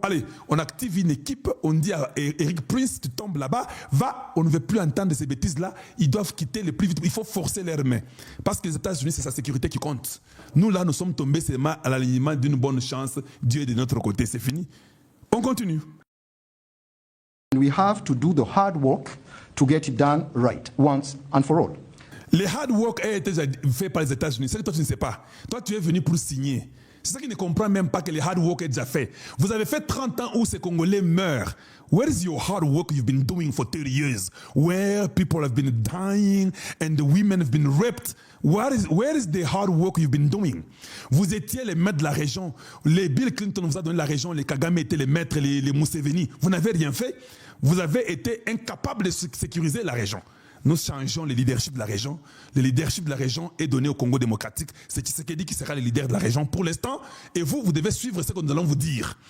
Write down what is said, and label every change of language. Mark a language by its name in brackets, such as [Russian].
[French] Allez, on active une équipe, on dit à Eric Prince, tu tombes là-bas, va, on ne veut plus entendre ces bêtises-là, ils doivent quitter le plus vite. Il faut forcer leurs mains. Parce que les États-Unis, c'est sa sécurité qui compte. Nous, là, nous sommes tombés seulement à l'alignement d'une bonne chance. Dieu est de notre côté, c'est fini. On continue. [English] we have to do the hard work to get it done right, once and for all. [French] Le hard work a été fait par les États-Unis. C'est que toi, tu ne sais pas. Toi, tu es venu pour signer. C'est ça qui ne comprend même pas que le hard work est déjà fait. Vous avez fait 30 ans où ces Congolais meurent. [English] Where is your hard work you've been doing for 30 years? Where people have been dying and the women have been raped. Where is the hard work you've been doing? [French] Vous étiez les maîtres de la région. Les Bill Clinton vous a donné la région. Les Kagame étaient les maîtres, les Museveni. Vous n'avez rien fait. Vous avez été incapables de sécuriser la région. Nous changeons le leadership de la région. Le leadership de la région est donné au Congo démocratique. C'est Tshisekedi qui sera le leader de la région pour l'instant. Et vous devez suivre ce que nous allons vous dire.